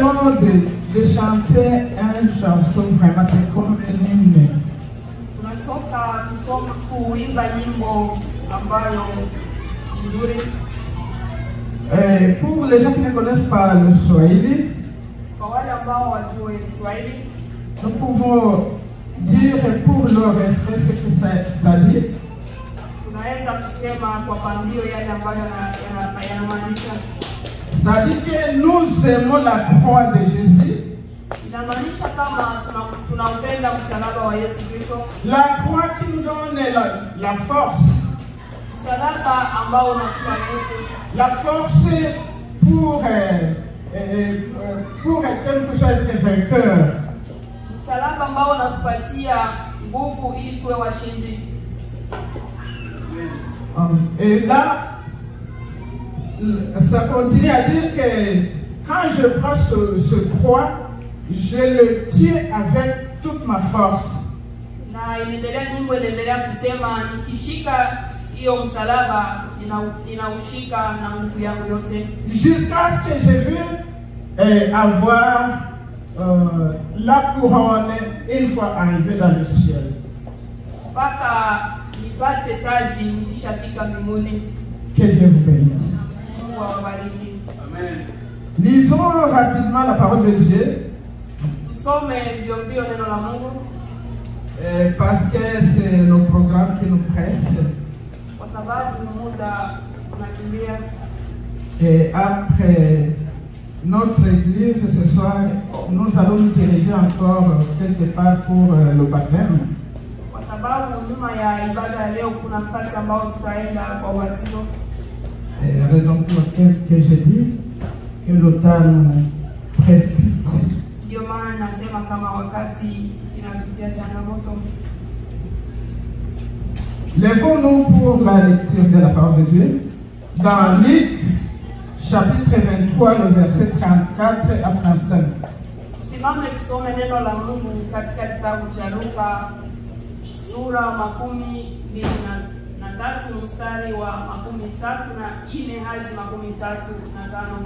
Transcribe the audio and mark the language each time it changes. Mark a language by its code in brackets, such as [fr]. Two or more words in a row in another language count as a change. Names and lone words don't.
[fr] venons de chanter une chanson vraiment, c'est comme un hymne. [sw] Tunatoka kusoma kuimba nyimbo ambayo nzuri. [fr] Pour les gens qui ne connaissent pas le Swahili, [sw] Kwa wale ambao wajue Kiswahili, [fr] nous pouvons dire pour le refrain ce que ça dit. [sw] tunaweza kusema kwa pambio yale ambayo yanamaanisha. [fr] Ça dit que nous aimons la croix de Jésus. [sw] Inamaanisha kama tunampenda msalaba wa Yesu Kristo. [fr] La croix qui nous donne la force. [sw] Msalaba ambao unatupa nguvu. [fr] La force pour quelque chose être vainqueur. [sw] Msalaba ambao unatupatia nguvu ili tuwe washindi. [fr] Et là, ça continue à dire que quand je prends ce croix, je le tiens avec toute ma force. [sw] Na inaendelea nyimbo inaendelea kusema nikishika hiyo msalaba ninaushika na nguvu yangu yote. [fr] Jusqu'à ce que je veux avoir la couronne une fois arrivé dans le ciel. [sw] Mpaka nipate taji nikishafika mbinguni. [fr] Que Dieu vous bénisse. [sw] Mungu awabariki. Amen. [fr] Lisons rapidement la parole de Dieu. [sw] Tusome mbio mbio neno la Mungu. [fr] Parce que c'est le programme qui nous presse. [sw] Kwa sababu muda unakimbia. [fr] Et après notre église ce soir, nous allons nous diriger encore quelque part pour le baptême. [sw] Kwa sababu nyuma ya ibada ya leo kuna nafasi ambayo tutaenda kwa ubatizo. [fr] Raison pour laquelle je dis que le temps nous précipite. [sw] Ndio maana nasema kama wakati inatutia changamoto. [fr] Lèvons-nous pour la lecture de la parole de Dieu. Dans Luc, chapitre 23, le verset 34 à 35. [sw] Tusimame tusome neno la Mungu katika kitabu cha Luka sura 23 mstari wa 13 hadi 35.